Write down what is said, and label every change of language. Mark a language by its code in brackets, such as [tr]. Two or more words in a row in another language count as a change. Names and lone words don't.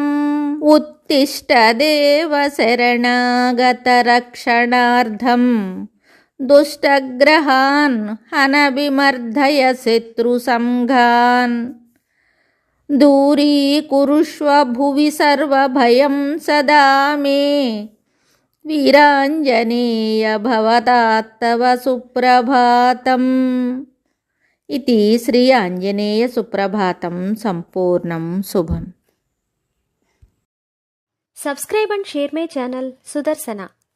[sa] ఉత్తిష్ట దేవ శరణాగత రక్షణార్థం దుష్టగ్రహాన్ హన విమర్దయ శత్రు సంఘాన్. దూరీకురుష్వ భువి సర్వభయం సదా మే వీరాంజనేయ భవతాత్తవ సుప్రభాతం. इति श्री आंजनेय सुप्रभातं संपूर्णं शुभम्. [en] Subscribe and share my channel Sudarsana.